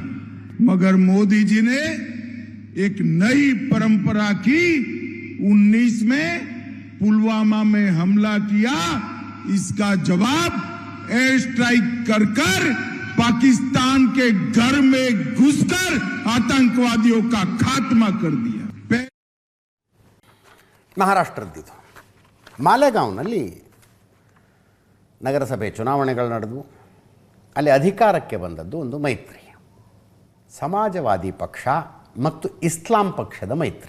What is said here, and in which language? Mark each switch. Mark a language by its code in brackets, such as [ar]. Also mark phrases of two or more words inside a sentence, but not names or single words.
[hi] मगर मोदी जी ने एक नई परंपरा की. 19 में पुलवामा में हमला किया, इसका जवाब [en] air strike [hi] कर पाकिस्तान के घर में घुसकर आतंकवादियों का खात्मा कर दिया. [kn] ಮಹಾರಾಷ್ಟ್ರದ್ದಿದ್ದು ಮಾಲೆಗಾಂವ್ನಲ್ಲಿ ನಗರಸಭೆ ಚುನಾವಣೆಗಳು ನಡೆದವು. ಅಲ್ಲಿ ಅಧಿಕಾರಕ್ಕೆ ಬಂದದ್ದು ಒಂದು ಮೈತ್ರಿ, ಸಮಾಜವಾದಿ ಪಕ್ಷ ಮತ್ತು ಇಸ್ಲಾಂ ಪಕ್ಷದ ಮೈತ್ರಿ.